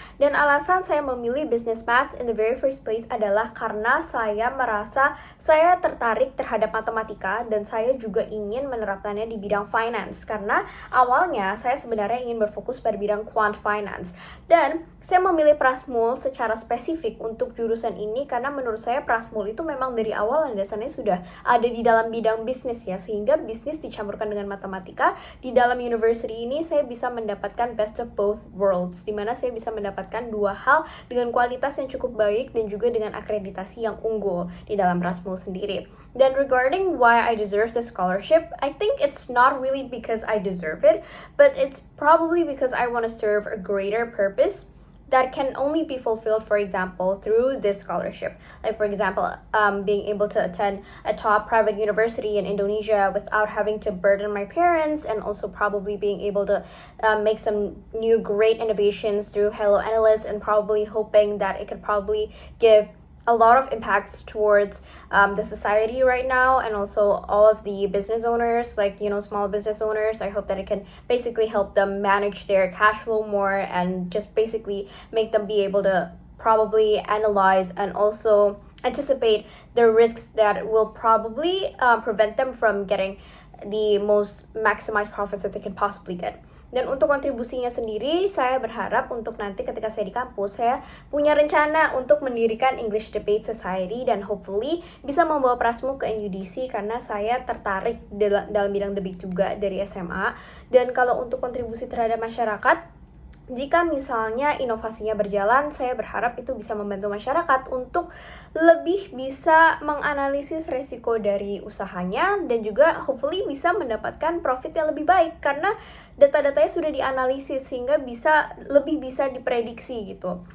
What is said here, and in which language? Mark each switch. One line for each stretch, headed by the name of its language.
Indonesian: Dan alasan saya memilih
English: business math in the very first place
Indonesian: adalah karena saya merasa saya tertarik terhadap matematika dan saya juga ingin menerapkannya di bidang finance, karena awalnya saya sebenarnya ingin berfokus pada bidang quant finance, dan saya memilih Prasmul secara spesifik untuk jurusan ini karena menurut saya Prasmul itu memang dari awal landasannya sudah ada di dalam bidang bisnis ya, sehingga bisnis dicampurkan dengan matematika. Di dalam university ini saya bisa mendapatkan
English: best of both worlds,
Indonesian: dimana saya bisa mendapatkan dua hal dengan kualitas yang cukup baik dan juga dengan akreditasi yang unggul di dalam Prasmul sendiri.
English: Dan regarding why I deserve the scholarship, I think it's not really because I deserve it, but it's probably because I want to serve a greater purpose that can only be fulfilled, for example, through this scholarship. Like, for example, being able to attend a top private university in Indonesia without having to burden my parents, and also probably being able to make some new great innovations through Hello Analyst, and probably hoping that it could probably give a lot of impacts towards the society right now, and also all of the business owners, like, small business owners. I hope that it can basically help them manage their cash flow more, and just basically make them be able to probably analyze and also anticipate the risks that will probably prevent them from getting the most maximized profits that they can possibly get.
Indonesian: Dan untuk kontribusinya sendiri, saya berharap untuk nanti ketika saya di kampus, saya punya rencana untuk mendirikan English Debate Society dan hopefully bisa membawa Prasmu ke NUDC karena saya tertarik dalam bidang debate juga dari SMA. Dan kalau untuk kontribusi terhadap masyarakat, jika misalnya inovasinya berjalan, saya berharap itu bisa membantu masyarakat untuk lebih bisa menganalisis resiko dari usahanya dan juga hopefully bisa mendapatkan profit yang lebih baik karena data-datanya sudah dianalisis sehingga lebih bisa diprediksi gitu.